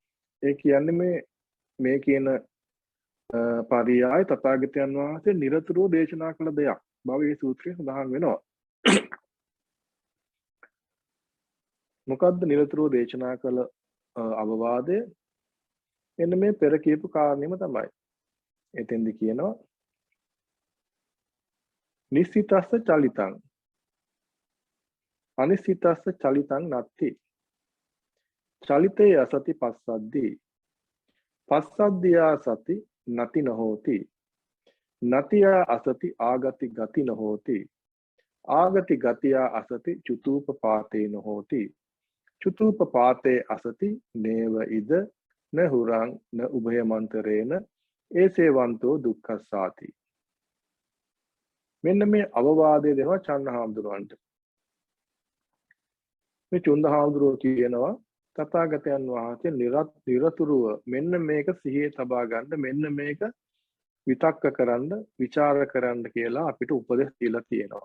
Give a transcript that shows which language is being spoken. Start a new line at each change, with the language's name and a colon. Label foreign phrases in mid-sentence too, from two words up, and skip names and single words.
Sinhala: ඒ කියන්නේ මේ මේ කියන පරියාය තථාගතයන් වහන්සේ නිරතුරුව දේශනා කළ දෙයක් බව මේ සූත්‍රයේ සඳහන් වෙනවා. මොකද්ද නිරතුරුව දේශනා කළ අවවාදය? එන්න මේ පෙර කියපු කාරණේම තමයි. එතෙන්දි කියනවා
Pali: නිස්සිතස්ස චලිතං අනිස්සිතස්ස චලිතං නත්ති. චලිතේ අසති පස්සද්දී පස්සද්දියා සති නති නොහෝති. නතියා අසති ආගති ගති නොහෝති. ආගති ගතියා අසති චුතූපපාතේ නොහෝති. චුතූපපාතේ අසති නේව ඉද න හුරං න උභයමන්තරේන ඒසේවන්තෝ දුක්ඛස්සාති.
Sinhala: මෙන්න මේ අවවාදය දෙනවා චන්නහාමුදුරුවන්ට. මේ චුන්දහාමුදුරුවෝ කියනවා තථාගතයන් වහන්සේ නිරතුරුව මෙන්න මේක සිහියේ තබා ගන්න, මෙන්න මේක විතක්ක කරන්න, ਵਿਚාර කරන්න කියලා අපිට උපදෙස් දීලා තියෙනවා.